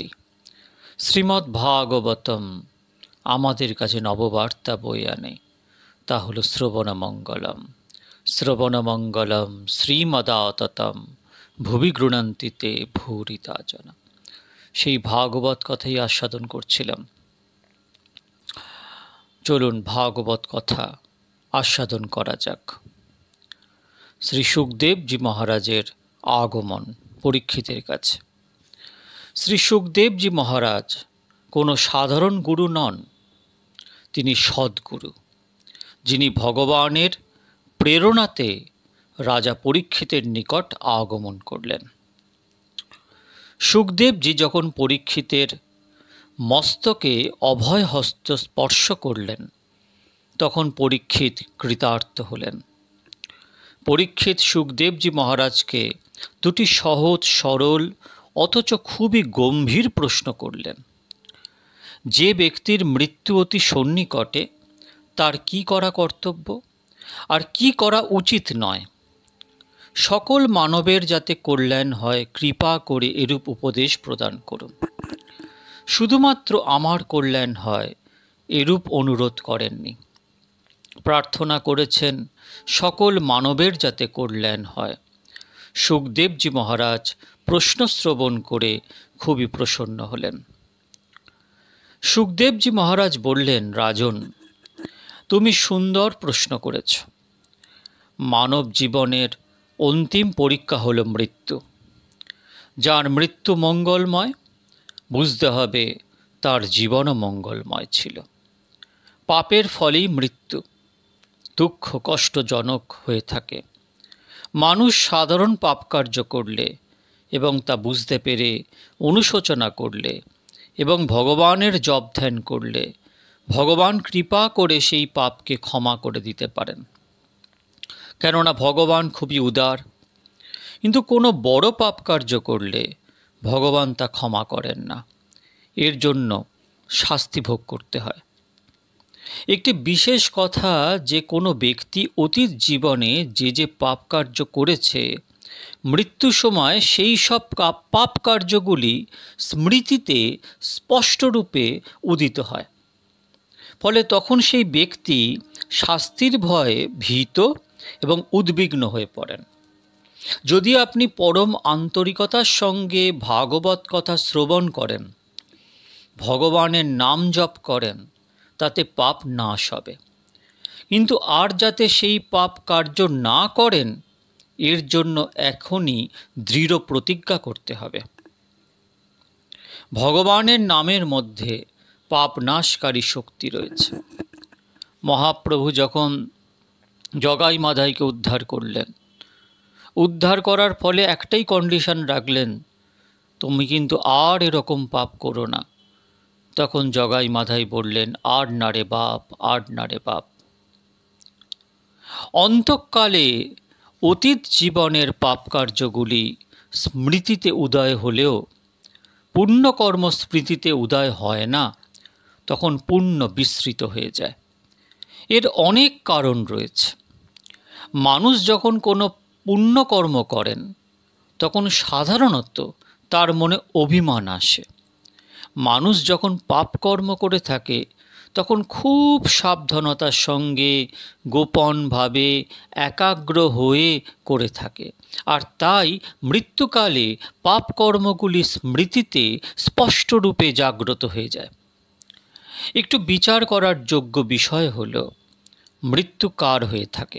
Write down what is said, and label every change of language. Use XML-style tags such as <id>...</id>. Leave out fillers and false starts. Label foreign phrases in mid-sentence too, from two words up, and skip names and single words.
<bn>শ্রীমদ্ভাগবতম আমাদের কাছে নববার্তা বই আনে, তা হলো শ্রবণমঙ্গলম।</bn> <sa>श्रवणमंगलम श्रीमदाततम भुवि गृह्णन्ति ते भूरिता जना।</sa> <bn>সেই ভাগবত কথাই আস্বাদন করছিলাম। চলুন ভাগবত কথা আস্বাদন করা যাক। শ্রী সুখদেব জী মহারাজের আগমন পরীক্ষিতের কাছে। শ্রী সুখদেব জী মহারাজ কোনো সাধারণ গুরু নন, তিনি সদ্গুরু, যিনি ভগবানের প্রেরণাতে রাজা পরীক্ষিতের নিকট আগমন করলেন। সুখদেব জী যখন পরীক্ষিতের মস্তকে অভয় হস্ত স্পর্শ করলেন তখন পরীক্ষিত কৃতার্থ হলেন। পরীক্ষিত সুখদেব জী মহারাজ কে দুটী সহজ সরল অথচ খুবই গম্ভীর প্রশ্ন করলেন। যে ব্যক্তির মৃত্যু অতি সন্নিকটে তার কী করা কর্তব্য আর কী করা উচিত নয়, সকল মানবের যাতে কল্যাণ হয় কৃপা করে এরূপ উপদেশ প্রদান করুন। শুধুমাত্র আমার কল্যাণ হয় এরূপ অনুরোধ করেননি, প্রার্থনা করেছেন সকল মানবের যাতে কল্যাণ হয়। সুখদেব জী মহারাজ প্রশ্ন শ্রবণ করে খুবই প্রসন্ন হলেন। সুখদেব জী মহারাজ বলেন, রাজন, তুমি সুন্দর প্রশ্ন করেছো। মানব জীবনের অন্তিম পরীক্ষা হলো মৃত্যু। যার মৃত্যু মঙ্গলময় বুঝতে হবে তার জীবন মঙ্গলময় ছিলো। পাপের ফলেই মৃত্যু দুঃখ কষ্টজনক হয়ে থাকে। মানুষ সাধারণ পাপ কার্য করলে এবং তা বুঝতে পেরে অনুশোচনা করলে এবং ভগবানের জপ ধ্যান করলে ভগবান কৃপা করে সেই পাপকে ক্ষমা করে দিতে পারেন, কেননা ভগবান খুবই উদার। কিন্তু কোনো বড়ো পাপ কার্য করলে ভগবান তা ক্ষমা করেন না, এর জন্য শাস্তি ভোগ করতে হয়। একটি বিশেষ কথা যে কোনো ব্যক্তি অতীত জীবনে যে পাপ কার্য করেছে মৃত্যু সময় সেই সব পাপ কার্যগুলি স্মৃতিতে স্পষ্ট রূপে উদিত হয়। ফলে তখন সেই ব্যক্তি শাস্তির ভয়ে ভীত এবং উদ্বিগ্ন হয়ে পড়েন। যদি আপনি পরম আন্তরিকতার সঙ্গে ভাগবত কথা শ্রবণ করেন, ভগবানের নাম জপ করেন, তাতে পাপ নাশ হবে। কিন্তু আর যাতে সেই পাপ কার্য না করেন এর জন্য এখনই দৃঢ় প্রতিজ্ঞা করতে হবে। ভগবানের নামের মধ্য পাপ নাশকারী শক্তি রয়েছে। মহাপ্রভু যখন জগাই মাধাইকে উদ্ধার করলেন, উদ্ধার করার ফলে একটাই কন্ডিশন রাখলেন, তুমি কিন্তু আর এরকম পাপ করো না। তখন জগাই মাধাই বলেন, আর না রে বাপ, আর না রে বাপ। অন্তকালে অতীত জীবনের পাপ কার্যগুলি স্মৃতিতে উদয় হলেও পুণ্য কর্ম স্মৃতিতে উদয় হয় না, তখন পুণ্য বিস্মৃত হয়ে যায়। এর অনেক কারণ রয়েছে। মানুষ যখন কোনো পুণ্য কর্ম করেন তখন সাধারণত তার মনে অভিমান আসে। মানুষ যখন পাপ কর্ম করে থাকে তখন খুব সাবধানতার সঙ্গে গোপনভাবে একাগ্র হয়ে করে থাকে, আর তাই মৃত্যুকালে পাপকর্মগুলি স্মৃতিতে স্পষ্টরূপে জাগ্রত হয়ে যায়। একটু বিচার করার যোগ্য বিষয় হল, মৃত্যু কার হয়ে থাকে?</bn>